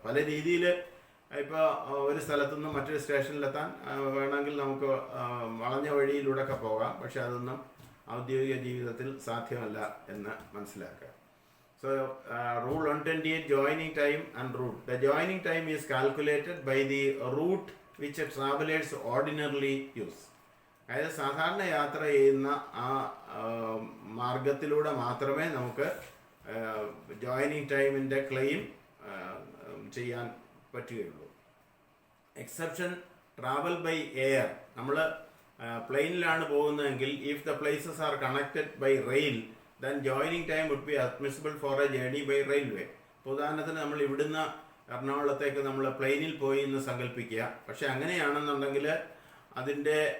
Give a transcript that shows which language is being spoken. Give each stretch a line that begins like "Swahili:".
Malayalam: പല രീതിയിൽ ഇപ്പോൾ ഒരു സ്ഥലത്തുനിന്ന് മറ്റൊരു സ്റ്റേഷനിലെത്താൻ വേണമെങ്കിൽ നമുക്ക് വളഞ്ഞ വഴിയിലൂടെയൊക്കെ പോകാം. പക്ഷെ അതൊന്നും ഔദ്യോഗിക ജീവിതത്തിൽ സാധ്യമല്ല എന്ന് മനസ്സിലാക്കുക.
English: So rule 128 joining time and route. The joining time is calculated by the route which travelers ordinarily use.
Malayalam: അതായത് സാധാരണ യാത്ര ചെയ്യുന്ന ആ മാർഗത്തിലൂടെ മാത്രമേ നമുക്ക് ജോയിനിങ് ടൈമിൻ്റെ ക്ലെയിം ചെയ്യാൻ പറ്റുകയുള്ളൂ.
English: Exception travel by air.
Malayalam: നമ്മൾ പ്ലെയിനിലാണ് പോകുന്നതെങ്കിൽ
English: If the places are connected by rail then joining time would be admissible for a journey by railway.
Malayalam: ഉദാഹരണത്തിന് നമ്മൾ ഇവിടുന്ന് എറണാകുളത്തേക്ക് നമ്മൾ പ്ലെയിനിൽ പോയി എന്ന് സങ്കല്പിക്കുക. പക്ഷെ അങ്ങനെയാണെന്നുണ്ടെങ്കിൽ അതിൻ്റെ